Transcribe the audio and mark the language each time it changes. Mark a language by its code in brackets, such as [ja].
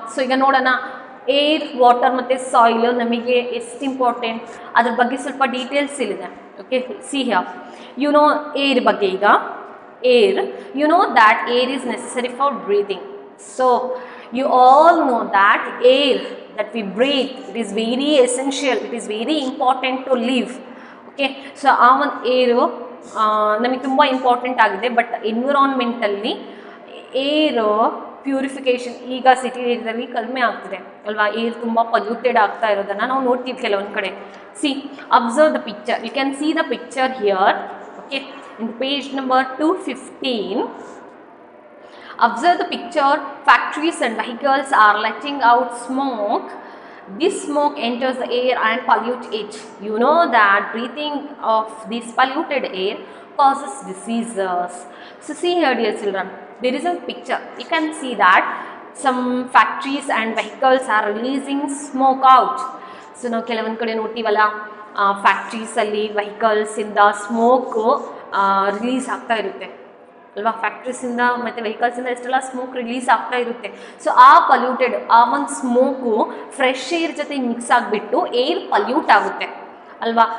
[kn] So ಈಗ ನೋಡೋಣ, air, water ಮತ್ತು ಸಾಯಿಲ್ ನಮಗೆ ಎಷ್ಟು ಇಂಪಾರ್ಟೆಂಟ್ ಅದ್ರ ಬಗ್ಗೆ ಸ್ವಲ್ಪ ಡೀಟೇಲ್ಸ್ ಇಲ್ಲಿದೆ. [en] Okay, see here. You know air [kn] ಬಗ್ಗೆ. ಈಗ [en] air, you know that air is necessary for breathing. So you all know that air that we breathe, it is very essential, it is very important to live. Okay, so [kn] ಆ ಒಂದು ಏರು ನಮಗೆ ತುಂಬ important ಆಗಿದೆ. But ಎನ್ವಿರಾನ್ಮೆಂಟಲ್ಲಿ ಏರು purification ಈಗ city ಏರಿಯಾದಲ್ಲಿ ಕಡಿಮೆ ಆಗ್ತಿದೆ ಅಲ್ವಾ. ಏರ್ ತುಂಬ ಪೊಲ್ಯೂಟೆಡ್ ಆಗ್ತಾ ಇರೋದನ್ನು ನಾವು ನೋಡ್ತೀವಿ ಕೆಲವೊಂದು ಕಡೆ. [en] See, observe the picture, you can see the picture here. Okay, in page number 215, observe the picture. Factories and vehicles are letting out smoke. This smoke enters the air and pollute it. You know that breathing of this polluted air causes diseases. So see here, dear children, there is a picture. You can see that some factories and vehicles are releasing smoke out. [kn] So ನಾವು ಕೆಲವೊಂದು ಕಡೆ ನೋಡ್ತೀವಲ್ಲ, ಫ್ಯಾಕ್ಟ್ರೀಸಲ್ಲಿ ವೆಹಿಕಲ್ಸಿಂದ smoke release ಆಗ್ತಾ ಇರುತ್ತೆ ಅಲ್ವಾ. ಫ್ಯಾಕ್ಟ್ರೀಸಿಂದ ಮತ್ತು ವೆಹಿಕಲ್ಸಿಂದ ಎಷ್ಟೆಲ್ಲ smoke release ಆಗ್ತಾ ಇರುತ್ತೆ. ಸೊ ಆ ಪಲ್ಯೂಟೆಡ್, ಆ ಒಂದು ಸ್ಮೋಕು ಫ್ರೆಶ್ ಏರ್ ಜೊತೆ ಮಿಕ್ಸ್ ಆಗಿಬಿಟ್ಟು ಏರ್ ಪಲ್ಯೂಟ್ ಆಗುತ್ತೆ ಅಲ್ವಾ.